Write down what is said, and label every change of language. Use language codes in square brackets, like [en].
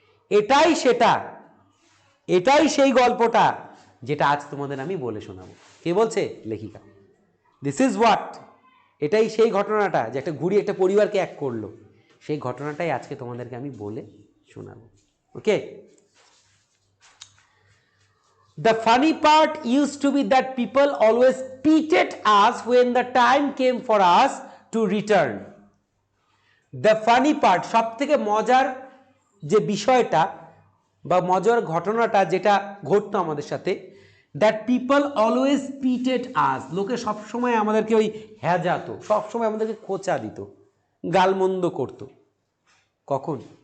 [bn] এটাই সেটা, এটাই সেই গল্পটা যেটা আজ তোমাদের আমি বলে শোনাবো। কে বলছে? লেখিকা। [en] this is what, [bn] এটাই সেই ঘটনাটা যে একটা ঘুড়ি একটা পরিবারকে এক করলো। সেই ঘটনাটাই আজকে তোমাদেরকে আমি বলে শোনাবো। ওকে? [en] The funny part used to be that people always pitied us when the time came for us to return. The funny part, [bn] সব থেকে মজার যে বিষয়টা বা মজার ঘটনাটা যেটা ঘটতো আমাদের সাথে, [en] that people always pitied us, [bn] লোকে সবসময় আমাদেরকে ওই হ্যাজাতো, সবসময় আমাদেরকে খোঁচা দিত, গালমন্দ করত। কখন?